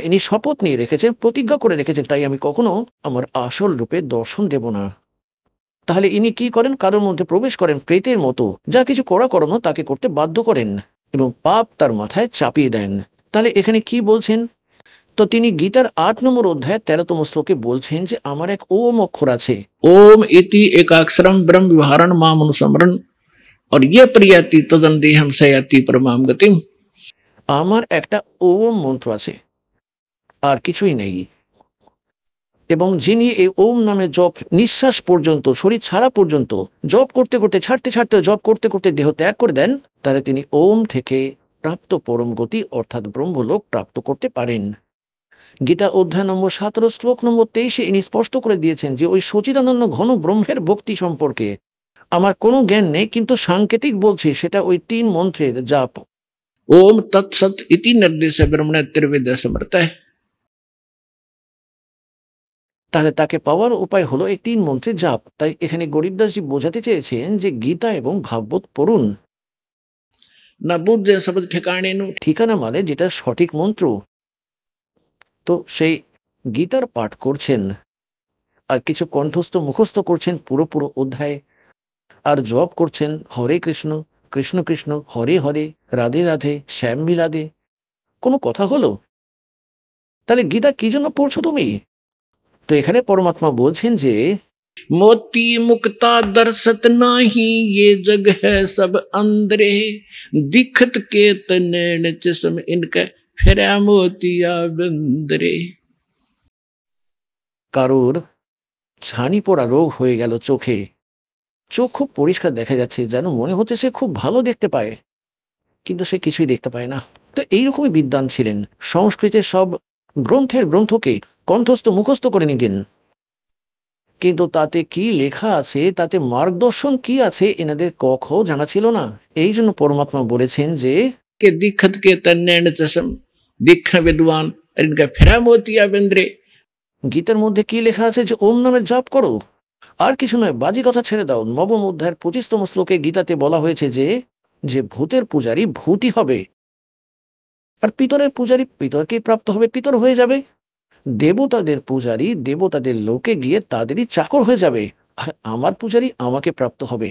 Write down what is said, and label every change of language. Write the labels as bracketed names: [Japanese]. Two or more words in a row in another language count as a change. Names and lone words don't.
[Bangla] ইনি শপথ নিয়ে রেখেছেন, প্রতিজ্ঞা করে রেখেছেন, তাই আমি কখনো আমার আসল রূপে দর্শন দেব না। তাহলে ইনি কি করেন? কারোর মধ্যে প্রবেশ করেন, প্রেতের মতো, যা কিছু করানো তাকে করতে বাধ্য করেন এবং পাপ তার মাথায় চাপিয়ে দেন। তাহলে এখানে কি বলছেন? তো তিনি গীতার 8 নম্বর অধ্যায় 13তম শ্লোকে বলছেন যে আমার এক ওম অক্ষর আছে। [Sanskrit] ओम इति एकाक्षरम ब्रह्म विहारण माम अनुस्मरण और ये प्रियति तदन देहम सयाति परमाम गतिम। [Bangla] আমার একটা ওম মন্ত্র আছে, আর কিছুই নেই। এবং যিনি এই ওম নামে জপ নিঃশ্বাস পর্যন্ত, শরীর ছাড়া পর্যন্ত জপ করতে করতে, ছাড়তে ছাড়তে, জপ করতে করতে দেহ ত্যাগ করে দেন, তাহলে তিনি ওম থেকে প্রাপ্ত পরম গতি অর্থাৎ ব্রহ্মলোক প্রাপ্ত করতে পারেন। গীতা অধ্যায় নম্বর 17 শ্লোক নম্বর 23 ইনি স্পষ্ট করে দিয়েছেন যে ওই সচিদানন্দ ঘন ব্রহ্মের ভক্তি সম্পর্কে আমার কোনো জ্ঞান নেই, কিন্তু সাংকেতিক বলছি, সেটা ওই 3 মন্ত্রের জাপ। [Sanskrit] ओम तत्सत इति निर्देश ब्रह्मण त्रिवेद समर्थ है। [Bangla] তাহলে তাকে পাওয়ার উপায় হলো এই 3 মন্ত্রের জাপ। তাই এখানে গরিবদাসজি বোঝাতে চেয়েছেন যে গীতা এবং ভাগবত পড়ুন। [Hindi] न बुझे शब्द ठिकाने नु। [Bangla] ঠিকানা মানে যেটা সঠিক মন্ত্র। তো সেই গীতার পাঠ করছেন, আর কিছু কণ্ঠস্থ মুখস্থ করছেন পুরো অধ্যায়, আর জপ করছেন হরে কৃষ্ণ কৃষ্ণ কৃষ্ণ হরে হরে রাধে রাধে শ্যাম মিলাদে। কোনো কথা হলো? তাহলে গীতা কি জন্য পড়ছো তুমি? তো এখানে পরমাত্মা বলছেন যে [Hindi] मोती मुक्ता दर्शत नाही ये जग है सब अंदरे दिखत के तनैन चश्म इनका फेरा मोतिया बंदरे। [Bangla] কারোর ছানি পড়া রোগ হয়ে গেল চোখে, চোখ খুব পরিষ্কার দেখা যাচ্ছে, যেন মনে হচ্ছে সে খুব ভালো দেখতে পায়, কিন্তু সে কিছুই দেখতে পায় না। তো এইরকমই বিদ্বান ছিলেন, সংস্কৃতের সব গ্রন্থের গ্রন্থকে কণ্ঠস্থ মুখস্থ করে নিতেন, কিন্তু তাতে কি লেখা আছে, তাতে মার্গদর্শন কি আছে, এনাদের কখনো জানা ছিল না। এই জন্য পরমাত্মা বলেছেন যে [Hindi] के दिखत के तनैन चश्म दिख विद्वान और इनका फेरा मोतिया बंदरे। [Bangla] গীতার মধ্যে কি লেখা আছে যে ওম নামের জাপ করো, আর কিছু নয়, বাজি কথা ছেড়ে দাও। 9ম অধ্যায়ের 25তম শ্লোকে গীতাতে বলা হয়েছে যে ভূতের পূজারী ভূতই হবে, আর পিতরের পূজারী পিতরকেই প্রাপ্ত হবে, পিতর হয়ে যাবে। দেবতাদের পূজারী দেবতাদের লোকে গিয়ে তাদেরই চাকর হয়ে যাবে, আর আমার পূজারী আমাকে প্রাপ্ত হবে।